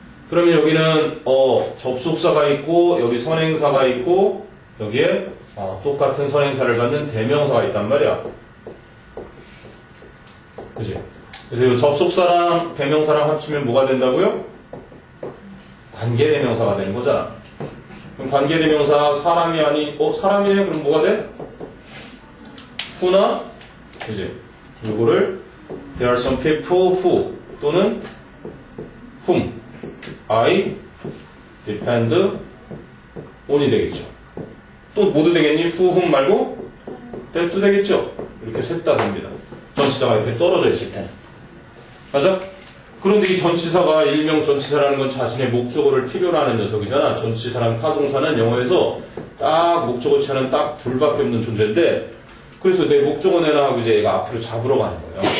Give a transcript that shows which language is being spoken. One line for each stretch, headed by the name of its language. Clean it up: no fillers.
Korean: 그러면 여기는, 접속사가 있고, 여기 선행사가 있고, 여기에 똑같은 선행사를 갖는 대명사가 있단 말이야. 그치? 그래서 이 접속사랑 대명사랑 합치면 뭐가 된다고요? 관계대명사가 되는 거잖아. 그럼 관계대명사 사람이 사람이네? 그럼 뭐가 돼? who나? 그치? 요거를
English: there are some people who
Korean: 또는
English: whom I depend on
Korean: 이 되겠죠. 또 모두 되겠니? who, whom 말고 that도 되겠죠. 이렇게 셋 다 됩니다. 전치사가 이렇게 떨어져 있을 때. 맞아? 그런데 이 전치사가 일명 전치사라는 건 자신의 목적어를 필요로 하는 녀석이잖아. 전치사랑 타동사는 영어에서 딱 목적어 차는 딱 둘밖에 없는 존재인데, 그래서 내 목적어 내놔 하고 이제 얘가 앞으로 잡으러 가는 거예요.